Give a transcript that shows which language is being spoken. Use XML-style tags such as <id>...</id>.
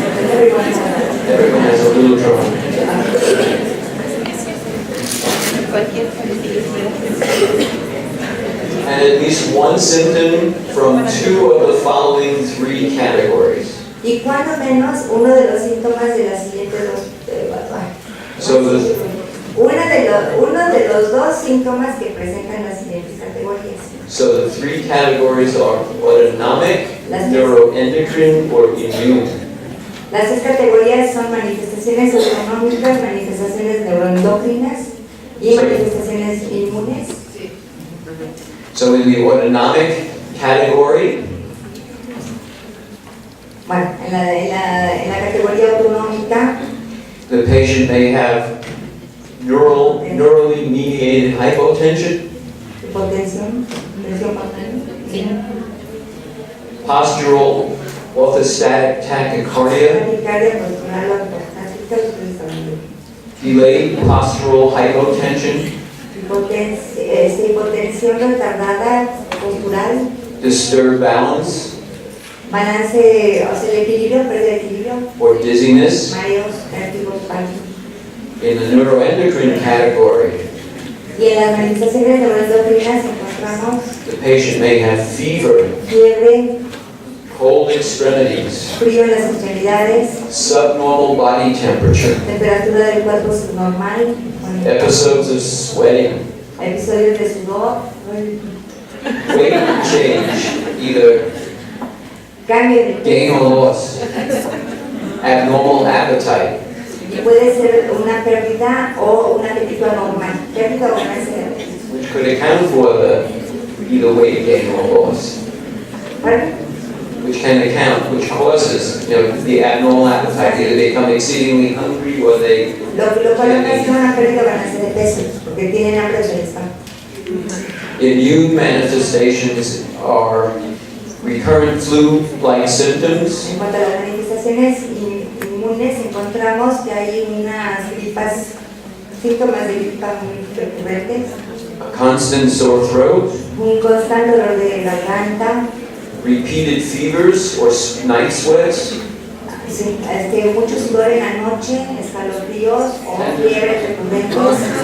<en>Everyone has a little trouble. And at least one symptom from 2 of the following 3 categories.</en> <es>Y cuando menos uno de los síntomas de las siguientes dos.</es> <en>So the,</en> <es>Uno de los dos síntomas que presentan las siguientes categorías.</es> <en>so the 3 categories are autonomic, neuroendocrine, or immune.</en> <es>Las 3 categorías son manifestaciones autonómicas, manifestaciones neuroendocrinas y manifestaciones inmunes.</es> <en>So in the autonomic category,</en> <es>Bueno, en la categoría autonómica,</es> <en>the patient may have neurally mediated hypotension,</en> <es>hipotensión, tensión pulmonar,</es> <en>postural orthostatic tachycardia,</en> <es>taquicardia postural o ortostática, lo que les hablando.</es> <en>delayed postural hypotension,</en> <es>Hipotensión retardada postural,</es> <en>disturbed balance,</en> <es>balance, o sea, el equilibrio, pérdida de equilibrio,</es> <en>or dizziness.</en> <es>mareos, vértigos, pánico.</es> <en>In the neuroendocrine category,</en> <es>Y en las manifestaciones neuroendocrinas encontramos</es> <en>the patient may have fever,</en> <es>fiebre,</es> <en>cold extremities,</en> <es>frío en las extremidades,</es> <en>subnormal body temperature,</en> <es>temperatura del cuerpo subnormal,</es> <en>episodes of sweating,</en> <es>episodios de sudor,</es> <en>weight change, either</en> <es>cambio de</es> <en>gain or loss, abnormal appetite,</en> <es>y puede ser una pérdida o un apetito anormal, pérdida o ganancia de apetito.</es> <en>which could account for the either weight gain or loss,</en> <es>¿Vale?</es> <en>which causes, the abnormal appetite, either they become exceedingly hungry or they</en> <es>Lo cual ocasiona una pérdida o ganancia de peso, porque tienen hambre o se les va.</es> <en>Immune manifestations are recurrent flu-like symptoms,</en> <es>En cuanto a las manifestaciones inmunes, encontramos que hay unas gripas, síntomas de gripa muy recurrentes,</es> <en>a constant sore throat,</en> <es>un constante dolor de garganta,</es> <en>repeated fevers or night sweats,</en> <es>sí, mucho sudor en la noche, escalofríos o fiebres recurrentes,</es>